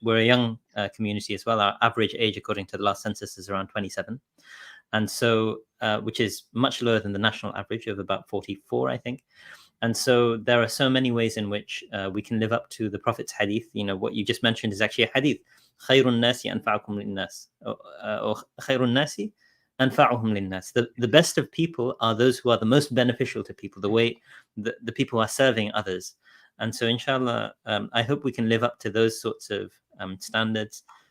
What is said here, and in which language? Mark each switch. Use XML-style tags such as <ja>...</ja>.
<en>We're a young community as well. Our average age, according to the last census, is around 27, and so which is much lower than the national average of about 44, I think. And so there are so many ways in which we can live up to the Prophet's hadith. What you just mentioned is actually a hadith.</en> <ar>خير الناس أنفعكم للناس, or خير الناس أنفعهم للناس.</ar> <en>The best of people are those who are the most beneficial to people, the people who are serving others. And so, inshallah, I hope we can live up to those sorts of standards.</en>